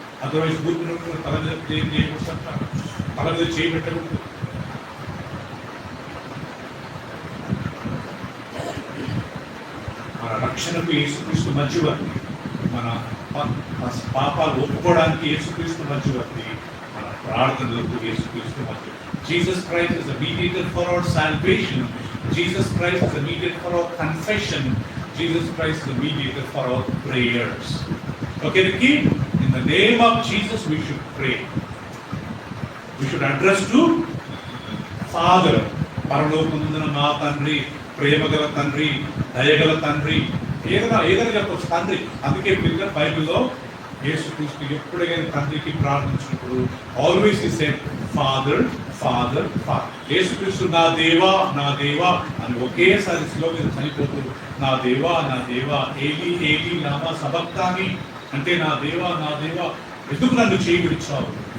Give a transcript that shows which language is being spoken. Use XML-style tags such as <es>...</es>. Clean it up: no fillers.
<te>Otherwise ఊరికి తల మీద చేయకూడదు, తల మీద చేయబెట్టకూడదు. మన రక్షణకు యేసుక్రీస్తు మధ్యవర్తి, మన పాపాలు ఒప్పుకోవడానికి యేసుక్రీస్తు మధ్యవర్తి, మన ప్రార్థనలకు యేసుక్రీస్తు మధ్యవర్తి.</te> <en>Jesus Christ is a mediator for our salvation. Jesus Christ is a mediator for our confession. Jesus Christ is a mediator for our prayers. Okay, Ricky? In the name of Jesus we should pray. We should address to Father.</en> <te>పరలోకముందున మా తండ్రి, ప్రేమగల తండ్రి, దయగల తండ్రి, ఏదైనా చెప్పచ్చు తండ్రి. అందుకే పిల్లల బైబిల్లో యేసుక్రీస్తు ఎప్పుడైనా తండ్రికి ప్రార్థించినప్పుడు</te> <en>Always he said father father father.</en> <te>యేసుక్రీస్తు నా దేవా నా దేవా అని ఒకేసారి శిలువ మీద చనిపోతూ నా దేవా నా దేవా</te> <arc>ఏలి ఏలి లామా సబక్తాని</arc> <te>అంటే నా దేవా ఎందుకు నన్ను చేయబడిచావు.</te>